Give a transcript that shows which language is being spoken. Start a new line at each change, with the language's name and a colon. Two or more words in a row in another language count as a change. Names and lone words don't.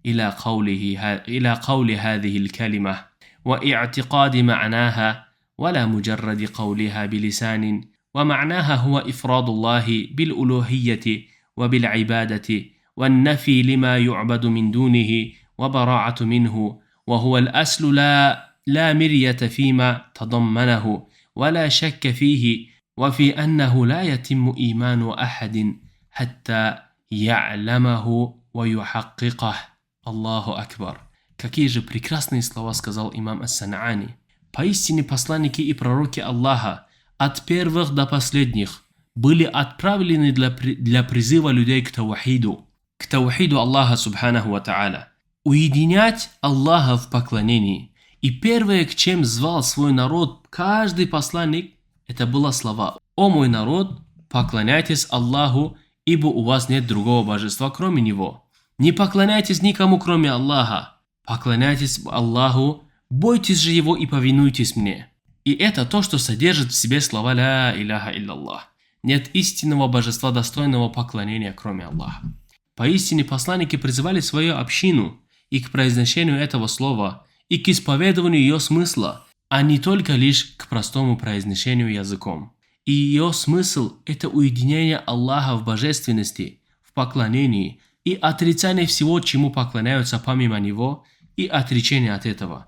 Arabic: إلى قول هذه الكلمة واعتقاد معناها ولا مجرد قولها بلسان ومعناها هو إفراد الله بالألوهية وبالعبادة والنفي لما يعبد من دونه وبراعة منه وهو الأصل لا مرية فيما تضمنه ولا شك فيه وفي أنه لا يتم إيمان أحد حتى يعلمه وَيُحَقِّقَهُ. الله أكبر.
Russian: Какие же прекрасные слова сказал имам Ас-Сан'ани. Поистине посланники и пророки Аллаха от первых до последних были отправлены для призыва людей к таухиду Аллаха
Arabic: سبحانه وتعالى,
Russian: уединять Аллаха в поклонении. И первое, к чем звал свой народ каждый посланник, это было слова: «О мой народ, поклоняйтесь Аллаху, ибо у вас нет другого божества, кроме Него. Не поклоняйтесь никому, кроме Аллаха. Поклоняйтесь Аллаху, бойтесь же Его и повинуйтесь мне». И это то, что содержит в себе слова
Arabic: «لا إله إلا الله».
Russian: Нет истинного божества, достойного поклонения, кроме Аллаха. Поистине посланники призывали свою общину и к произношению этого слова, и к исповедованию ее смысла, а не только лишь к простому произношению языком. И ее смысл – это уединение Аллаха в божественности, в поклонении и отрицание всего, чему поклоняются помимо Него, и отречение от этого.